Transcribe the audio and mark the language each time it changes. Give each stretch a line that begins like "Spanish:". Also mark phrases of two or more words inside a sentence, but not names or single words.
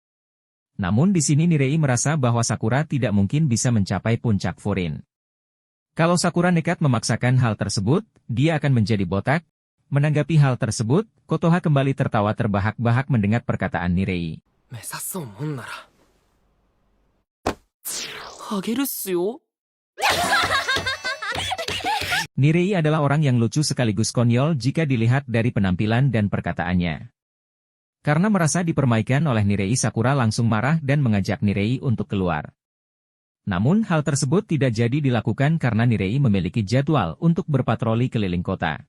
Indonesian: Namun di sini Nirei merasa bahwa Sakura tidak mungkin bisa mencapai puncak Furin. Kalau Sakura nekat memaksakan hal tersebut, dia akan menjadi botak. Menanggapi hal tersebut, Kotoha kembali tertawa terbahak-bahak mendengar perkataan Nirei.
Japanese: あげるっすよ。
Indonesian: Nirei adalah orang yang lucu sekaligus konyol jika dilihat dari penampilan dan perkataannya. Karena merasa dipermaikan oleh Nirei, Sakura langsung marah dan mengajak Nirei untuk keluar. Namun hal tersebut tidak jadi dilakukan karena Nirei memiliki jadwal untuk berpatroli keliling kota.